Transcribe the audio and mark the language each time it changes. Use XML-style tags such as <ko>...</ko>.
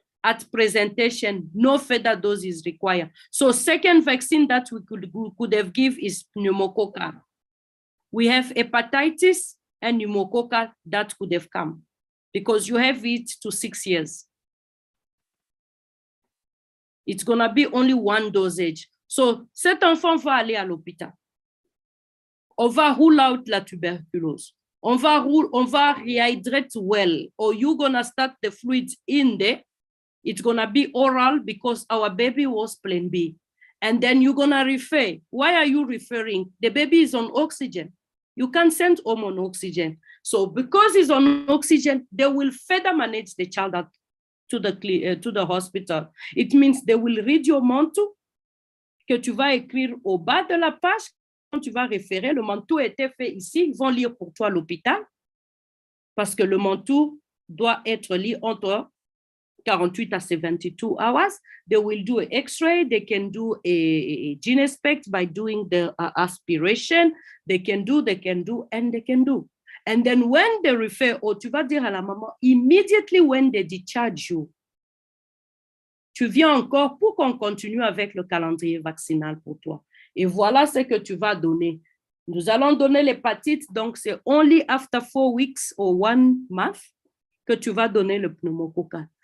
<en>At presentation, no further dose is required. So second vaccine that we could have give is pneumococcal. We have hepatitis and pneumococcal that could have come because you have it to 6 years. It's gonna be only 1 dosage.</en> <fr>So cet enfant va aller à l'hôpital. On va rule out la tuberculose. On va</fr> <en>rehydrate well, or you're gonna start the fluids in there. It's gonna be oral because our baby was plan B. And then you're gonna refer. Why are you referring? The baby is on oxygen. You can't send home on oxygen. So because he's on oxygen, they will further manage the child to the hospital. It means they will read your</en> <fr>manteau que tu vas écrire au bas de la page. Quand tu vas référer, le manteau était fait ici. Ils vont lire pour toi à l'hôpital parce que le manteau doit être lu entre</fr> <en>48 à 72 hours. They will do an X-ray. They can do a gene inspect by doing the aspiration. They can do, and they can do. And then when they refer,</en> <fr>tu vas dire à la maman,</fr> <en>immediately when they discharge you,</en> <fr>tu viens encore pour qu'on continue avec le calendrier vaccinal pour toi. Et voilà ce que tu vas donner. Nous allons donner l'hépatite, donc c'est</fr> <en>only after 4 weeks or 1 month</en> <fr>que tu vas donner le pneumococcal.</fr>